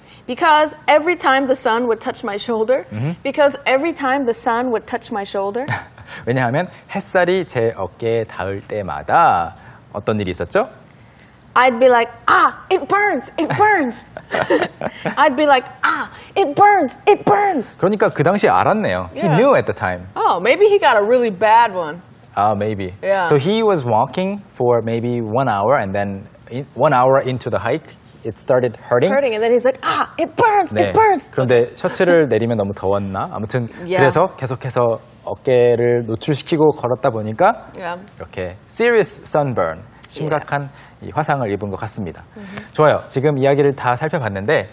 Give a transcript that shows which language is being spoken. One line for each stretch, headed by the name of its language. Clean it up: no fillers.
English: Because every time the sun would touch my shoulder, because every time the sun would touch my shoulder,
Korean: 왜냐하면 햇살이 제 어깨에 닿을 때마다 어떤 일이 있었죠?
English: I'd be like, ah, it burns, it burns. I'd be like, ah, it burns, it burns.
Korean: 그러니까 그 당시에 알았네요.
English: He Yeah. knew at the time. Oh, maybe he got a really bad one. Maybe. Yeah. So he was walking for maybe 1 hour and then 1 hour into the hike, it started hurting. Hurting, and then he's like, ah, it burns,
Korean: 네.
English: it burns.
Korean: 그런데 셔츠를 내리면 너무 더웠나? 아무튼
English: Yeah.
Korean: 그래서 계속해서 어깨를 노출시키고 걸었다 보니까
English: Yeah.
Korean: 이렇게
English: serious sunburn,
Korean: 심각한 이 화상을 입은 것 같습니다. 좋아요. 지금 이야기를 다 살펴봤는데